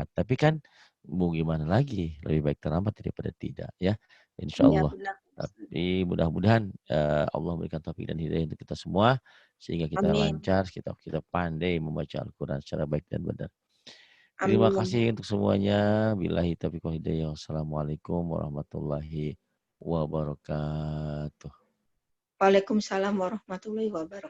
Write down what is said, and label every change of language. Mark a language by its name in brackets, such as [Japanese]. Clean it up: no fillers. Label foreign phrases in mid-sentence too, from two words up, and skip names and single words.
[Indonesian] Tapi kan mau gimana lagi? Lebih baik terlambat daripada tidak ya. Insya Iya Allah. benar. Tapi mudah-mudahan Allah memberikan taufik dan hidayah untuk kita semua. Sehingga kita Amin. lancar, kita pandai membaca Al-Quran secara baik dan benar. Terima Amin. kasih untuk semuanya. [Arabic] بالله التوفيق والهداية. والسلام عليكم ورحمة الله وبركاته. وعليكم السلام ورحمة الله وبركاته.